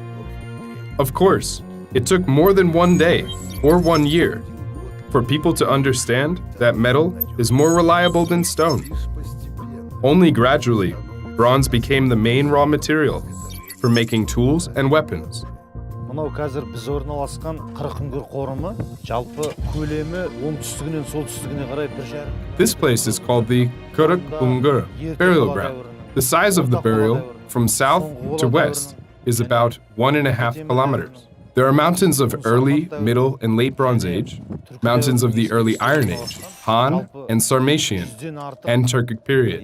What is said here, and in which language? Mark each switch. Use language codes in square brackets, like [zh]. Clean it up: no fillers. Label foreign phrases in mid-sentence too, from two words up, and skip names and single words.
[en] Of course, it took more than one day or 1 year for people to understand that metal is more reliable than stone. Only gradually, bronze became the main raw material for making tools and weapons. [kk] Мынау қазір біз орналасқан 40 үңгір қорымы жалпы көлемі оңтүстігінен солтүстігіне қарай 1,5. [en] This place is called the Kırık Ungur burial ground. The size of the burial from south to west is about 1.5 kilometers. There are mountains of early, middle, and late Bronze Age, mountains of the early Iron Age, Han and Sarmatian, and Turkic period.